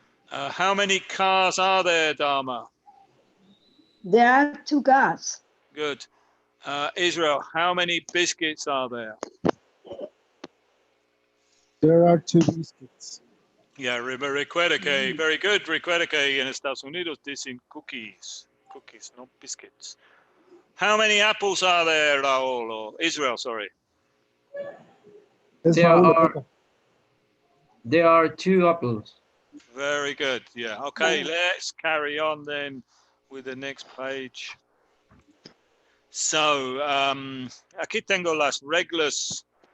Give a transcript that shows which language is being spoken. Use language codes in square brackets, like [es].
[en] How many cars are there, Dharma? There are 2 cars. Good. Israel, how many biscuits are there? There are 2 biscuits. Yeah, [es] recuerda que, [en] very good. [es] Recuerda que en Estados Unidos dicen cookies. [en] Cookies, not biscuits. How many apples are there, Raul? Or Israel, sorry. There are 2 apples. Very good. Yeah. Okay, let's carry on then with the next page. [es] So, aquí tengo las reglas.